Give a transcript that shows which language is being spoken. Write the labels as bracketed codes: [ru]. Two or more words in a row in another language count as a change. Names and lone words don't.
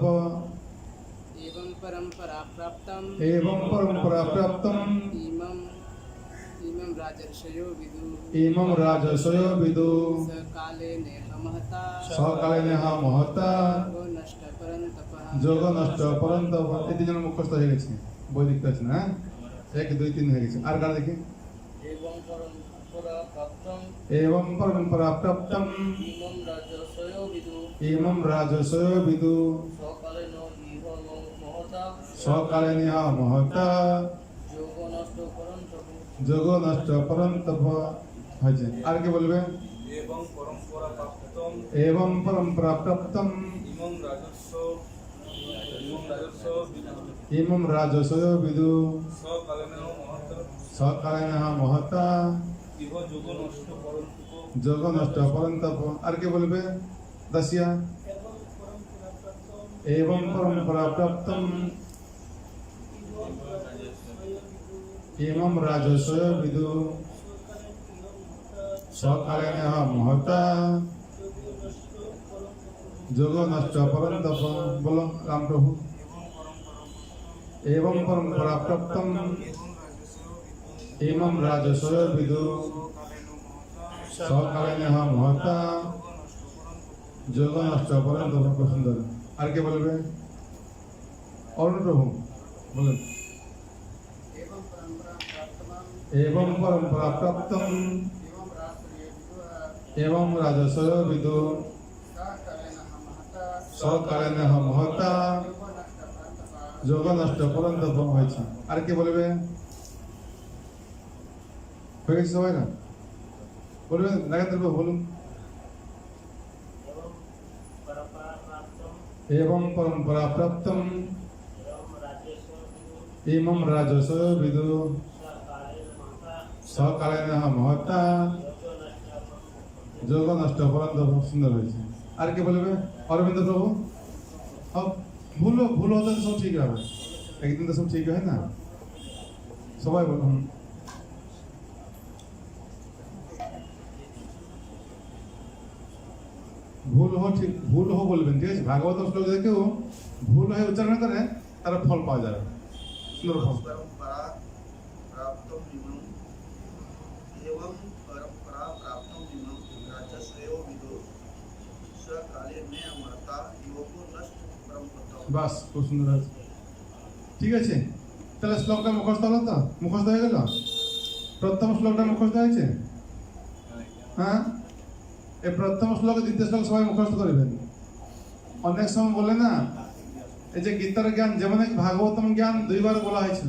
[sa] एवं परंपरा प्राप्तम एवं परंपरा प्राप्तम इमं इमं राजर्षयो विदु इमं राजसयो विदु सकाले नेह महता सकालेन महता योग नष्ट परंतप যোগনষ্ট পরন্তপ। [bn] এই তিনজন মুখস্থ হয়ে গেছে, বৈদিক আছে না? 1 2 3 হয়ে গেছে। আর কার দেখি? [sa] एवं परंपरा प्राप्तम एवं परंपरा प्राप्तम इमं राजर्षयो विदु इमं राजसयो विदु सकाले नेह महता सकालेन महता योग नष्ट परंतप যোগনষ্ট পরন্তপ [bn] হয়েছে। আর কি বলবে? [sa] एवं परंपरा प्राप्तम एवं परंपरा प्राप्तम इमं राजस्व विदु इमं राजसयो विदु सकालेन महता सकालेन महता इह যোগ নষ্ট পরন্তপ যোগনষ্ট পরন্তপ। [bn] আর কি বলবে? দাসিয়া [sa] एवं परंपरा प्राप्तम इमं राजसयो विदु सकालेन महता যোগনষ্ট পরন্তপ। [bn] বলো রাম প্রভু। [sa] एवं परंपरा प्राप्तम इमं राजसयो विदु सकालेन महता যোগনষ্ট পরন্তপ। [bn] খুব সুন্দর। আর কে বলবে? অরুণ প্রভু বলেন। [sa] एवं परंपरा एवं परंपरा प्राप्तम प्राप्तम एवं राजर्षयो विदु एवं राजसयो विदु सकाले नेह सकालेन महता महता योग नष्ट परंतप যোগনষ্ট পরন্তপ [bn] হয়েছে। আর কে বলবে? হয়ে গেছে সবাই না? বলবেন নাগেন্দ্র প্রভু বলুন। [sa] एवं परंपरा प्राप्तम इमं राजसयो विदु सकालेन महता যোগনষ্ট পরন্তপ। [bn] সুন্দর হয়েছে। আর কে বলবে? অরবিন্দ প্রভু। ভুল হতে সব ঠিক হবে, একদিন তো সব ঠিক হয় না। সবাই বলুন। ভুল হো বলবেন, ঠিক আছে? ভাগবত শ্লোক দেখেও ভুল হয়ে উচ্চারণ করে তার ফল পাওয়া যাবে, সুন্দর ফল। [sa] परंपरा प्राप्तम इमं एवं परंपरा प्राप्तम इमं राजस्वयो विदु सकाले नेह महता योग नष्ट परंतप। [bn] বাস, খুব সুন্দর আছে। ঠিক আছে, তাহলে শ্লোকটা মুখস্থ হলো তো? মুখস্থ হয়ে গেল? প্রথম শ্লোকটা মুখস্থ হয়েছে? হ্যাঁ, এই প্রথম শ্লোক দ্বিতীয় শ্লোক সবাই মুখস্থ করবেন। অনেক সময় বলে না, এই যে গীতার জ্ঞান, যেমন এক ভাগবতম জ্ঞান 2 বার বলা হয়েছিল।